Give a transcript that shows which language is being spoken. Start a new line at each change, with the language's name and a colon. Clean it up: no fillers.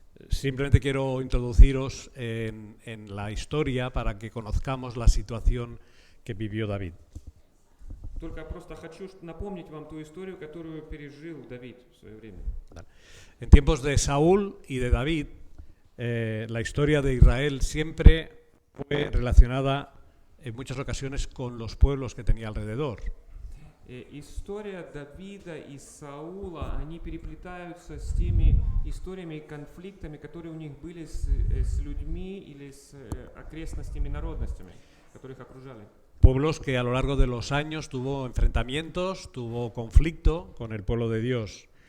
Spanish: Simplemente quiero introduciros en la historia para que conozcamos la situación que vivió David.
Russian: Только просто хочу напомнить вам ту историю, которую пережил Давид в свое время.
Spanish: En tiempos de Saúl y de David, la historia de Israel siempre fue relacionada en muchas ocasiones con los pueblos que tenía alrededor.
Russian: История Давида и Саула, они переплетаются с теми историями и конфликтами, которые у них были с людьми или с окрестностями, народностями, которые их окружали.
Spanish: Pueblos que a lo largo de los años tuvo enfrentamientos, tuvo conflicto con el pueblo de Dios.